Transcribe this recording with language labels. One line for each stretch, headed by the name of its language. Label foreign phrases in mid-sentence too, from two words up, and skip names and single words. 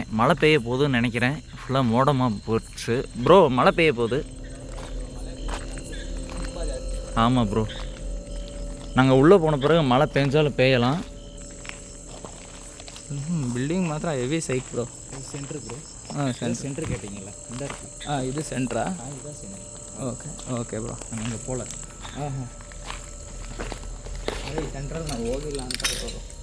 Tamil: மழை பெய்ய போகுதுன்னு நினைக்கிறேன், ஃபுல்லாக மோடமாக போச்சு. ப்ரோ மழை பெய்ய போகுது. ஆமாம் ப்ரோ, நாங்கள் உள்ளே போன பிறகு மழை பெஞ்சாலும் பெய்யலாம்.
Kannada: ಬಿಲ್ಡಿಂಗ್ ಮಾತ್ರ
English: heavy site bro.
Tamil: சென்ட்ரு ப்ரோ.
Kannada: ಸೆಂಟ್ರ್
Tamil: கேட்டிங்களா? இந்த
Kannada: ಇದು ಸೆಂಟ್ರಾ?
Tamil: இதுதான் சென்ட்ரு.
English: ok ok bro.
Tamil: நாங்கள் இங்கே போகல.
Kannada: ಅದೇ ಈ ಸೆಂಟ್ರಲ್ಲಿ ನಾವು ಹೋಗಿಲ್ಲ ಅಂತ ಹೇಳ್ಬೋದು.